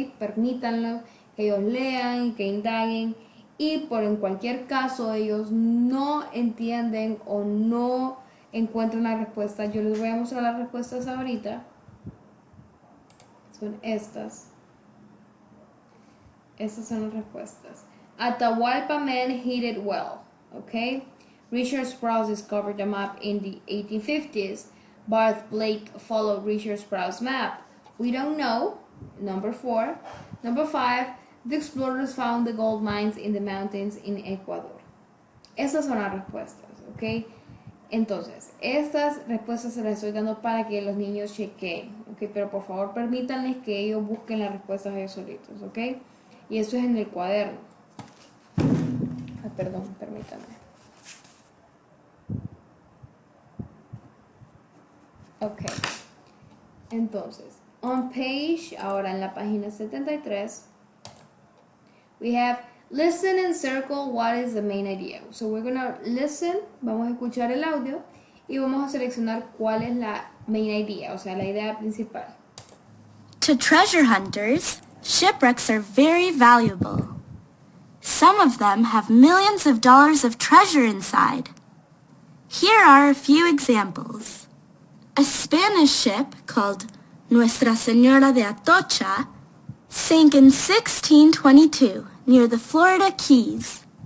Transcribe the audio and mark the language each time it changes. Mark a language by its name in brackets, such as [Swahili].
[Spanish] Permítanlo, que ellos lean, que indaguen y por en cualquier caso ellos no entienden o no encuentran la respuesta. Yo les voy a mostrar las respuestas ahorita. Son estas. Estas son las respuestas. Atahualpa man hit it well, ¿ok? [English] Richard Strauss discovered the map in the 1850s. Barth Blake followed Richard Strauss' map. We don't know. Number 4. Number 5. The explorers found the gold mines in the mountains in Ecuador. [Spanish] Estas son las respuestas, ¿ok? Entonces, estas respuestas se las estoy dando para que los niños chequeen, ¿ok? Pero por favor permítanles que ellos busquen las respuestas ellos solitos, ¿ok? Y eso es en el cuaderno. Perdón, permítanme. [English] Ok, entonces, on page, [Spanish] ahora en la página 73, [English] we have listen and circle what is the main idea. So we're gonna listen, [Spanish] vamos a escuchar el audio y vamos a seleccionar cuál es la [English] main idea, [Spanish] o sea, la idea principal. [English] To treasure hunters, shipwrecks are very valuable. Some of them have millions of dollars of treasure inside. Here are a few examples. A Spanish ship called Nuestra Señora de Atocha sank in 1622 near the Florida Keys.